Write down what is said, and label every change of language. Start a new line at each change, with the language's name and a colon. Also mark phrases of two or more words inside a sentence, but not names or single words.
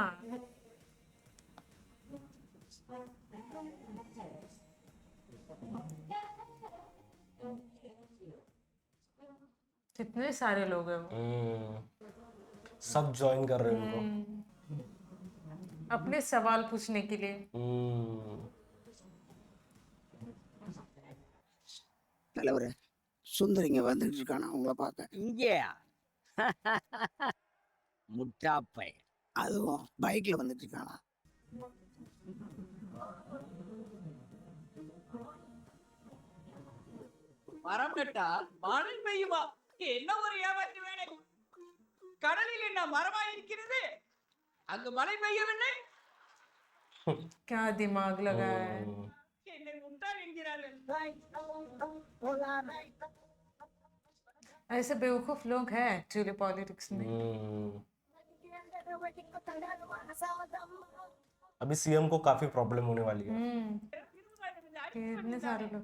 Hindi: हाँ, कितने सारे लोग हैं वो। सब ज्वाइन कर रहे हैं अपने सवाल पूछने के लिए। उनको।
Tamil: தலைவரே சுந்தரிங்க வந்துட்டு இருக்கானா உங்களை பார்க்க. இங்கேயா? முட்டாப்பை அதுவும் பைக்ல வந்துட்டு இருக்கானா? மரம் நட்டால் மழை பெய்யுமா? என்ன ஒரு ஏமாற்று வேலை! கடலில் என்ன மரமா இருக்கிறது, அங்கு மழை பெய்யவில்லை.
Hindi: क्या दिमाग लगाया है।
Tamil: என்னை முட்டாள் என்கிறார்கள்.
Hindi: ऐसे बेवकूफ लोग हैं
English: actually politics
Hindi: में। अभी सीएम को काफी प्रॉब्लम होने वाली है। कितने सारे लोग।